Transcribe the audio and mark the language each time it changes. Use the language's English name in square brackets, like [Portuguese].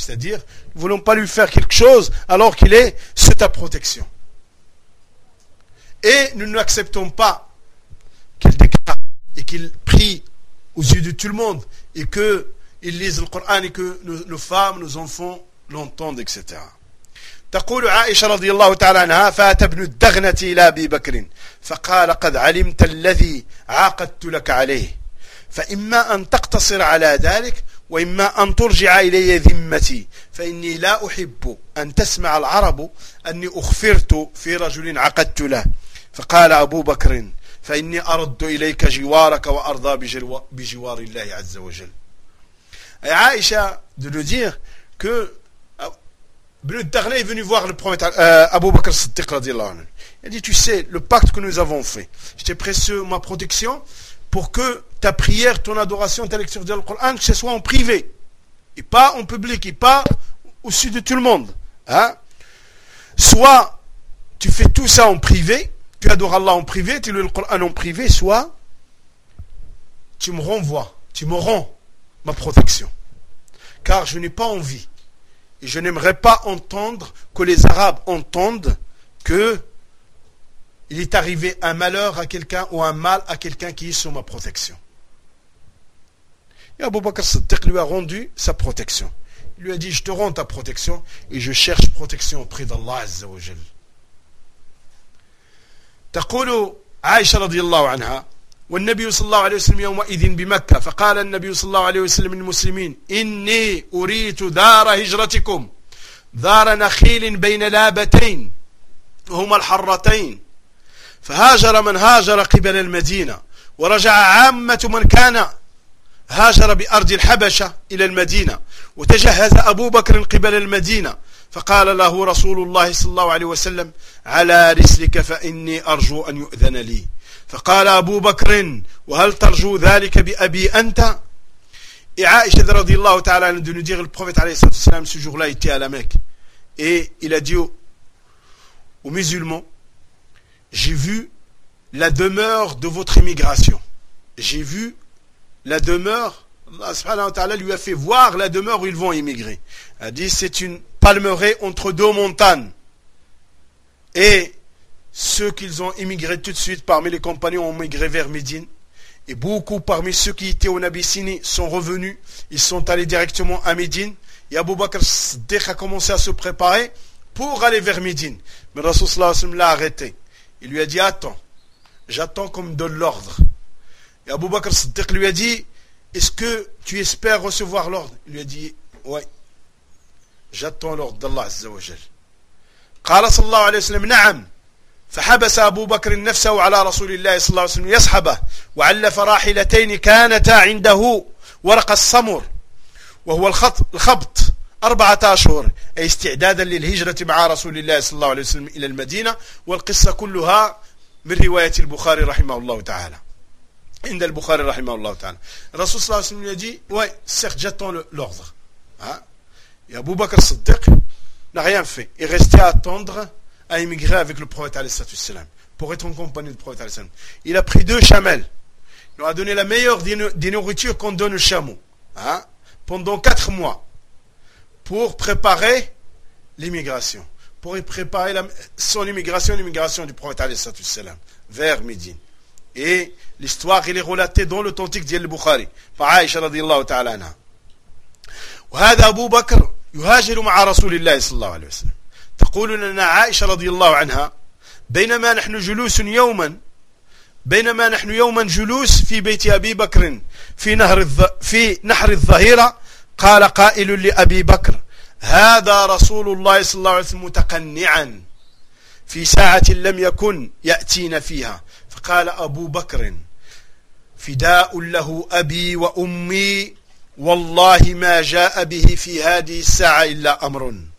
[French] C'est-à-dire, nous ne voulons pas lui faire quelque chose alors qu'il est sous ta protection. Et nous n'acceptons pas qu'il déclare et qu'il prie aux yeux de tout le monde et qu'il lise le Coran et que nos femmes, nos enfants l'entendent, etc. [Arabic] تقول عائشة رضي الله تعالى عنها: فأتى ابن الدغنة إلى أبي بكر فقال: قد علمت الذي عاقدت لك عليه، فإما أن تقتصر على ذلك وإما أن ترجع إلي ذمتي، فإني لا أحب أن تسمع العرب أني أخفرت في رجل عقدت له. فقال أبو بكر: فإني أرد إليك جوارك وأرضى بجوار الله عز وجل. [French] أي عائشة de nous dire que Ibn Dagna est venu voir le prophète Abu Bakr Siddiq radhiyallahu anhu. Il dit: tu sais, le pacte que nous avons fait, je t'ai prêté ma protection pour que ta prière, ton adoration, ta lecture du Coran, que ce soit en privé et pas en public et pas au-dessus de tout le monde. Soit tu fais tout ça en privé, tu adores Allah en privé, tu lis le Coran en privé, soit tu me renvoies, tu me rends ma protection. Car je n'ai pas envie et je n'aimerais pas entendre que les Arabes entendent que il est arrivé un malheur à quelqu'un ou un mal à quelqu'un qui est sous ma protection. Et Abu Bakr Siddiq lui a rendu sa protection. Il lui a dit: je te rends ta protection et je cherche protection auprès d'Allah Azza wa Jal. [Arabic] تقول عائشة رضي الله عنها: والنبي صلى الله عليه وسلم يومئذ بمكة، فقال النبي صلى الله عليه وسلم للمسلمين: إني أريت دار هجرتكم، دار نخيل بين لابتين وهما الحرتين، فهاجر من هاجر قبل المدينة، ورجع عامة من كان هاجر بأرض الحبشة إلى المدينة، وتجهز أبو بكر قبل المدينة، فقال له رسول الله صلى الله عليه وسلم: على رسلك فإني أرجو أن يؤذن لي. فقال أبو بكر: وهل ترجو ذلك بأبي أنت؟ عائشة رضي الله تعالى عنها [French] de nous dire: le prophète عليه الصلاة والسلام ce jour-là était à la Mecque et il a dit aux musulmans: j'ai vu la demeure de votre immigration. J'ai vu la demeure. Allah subhanahu wa ta'ala lui a fait voir la demeure où ils vont immigrer. Il a dit, c'est une palmeraie entre deux montagnes. Et ceux qu'ils ont immigré tout de suite parmi les compagnons ont migré vers Médine. Et beaucoup parmi ceux qui étaient en Abyssinie sont revenus. Ils sont allés directement à Médine. Et Abu Bakr Siddiq a commencé à se préparer pour aller vers Médine. Mais Rasoul sallallahu alayhi wa sallam l'a arrêté. Il lui a dit, attends, j'attends qu'on me donne l'ordre. Et Abu Bakr Siddiq lui a dit, est-ce que tu espères recevoir l'ordre? Il lui a dit, oui, j'attends l'ordre d'Allah Azza wa Jal. [Arabic] Qala sallallahu alayhi wa sallam, na'am. فحبس أبو بكر نفسه على رسول الله صلى الله عليه وسلم يصحبه وعلف راحلتين كانتا عنده ورق الصمر وهو الخبط 14 أشهر أي استعدادا للهجرة مع رسول الله صلى الله عليه وسلم إلى المدينة والقصة كلها من رواية البخاري رحمه الله تعالى عند البخاري رحمه الله تعالى رسول صلى الله عليه وسلم يجي وي سيخ جاتون لغض يا أبو بكر صدق لا [French] rien fait il restait à attendre à émigrer avec le prophète alayhi salam pour être en compagnie du prophète alayhi salam. Il a pris deux chamelles. Il leur a donné la meilleure des nourritures qu'on donne aux chameaux, hein, pendant 4 mois pour préparer l'immigration, pour y préparer l'immigration du prophète alayhi salam vers Médine. Et l'histoire elle est relatée dans l'authentique d'Al Bukhari par Aïcha radhiyallahu ta'ala anha. [Arabic] وهذا أبو بكر يهاجر مع رسول الله صلى الله عليه وسلم. تقول لنا عائشة رضي الله عنها بينما نحن جلوس يوما بينما نحن يوما جلوس في بيت أبي بكر في نهر الظهيرة قال قائل لأبي بكر هذا رسول الله صلى الله عليه وسلم متقنعا في ساعة لم يكن يأتين فيها فقال أبو بكر فداء له أبي وأمي والله ما جاء به في هذه الساعة إلا أمر.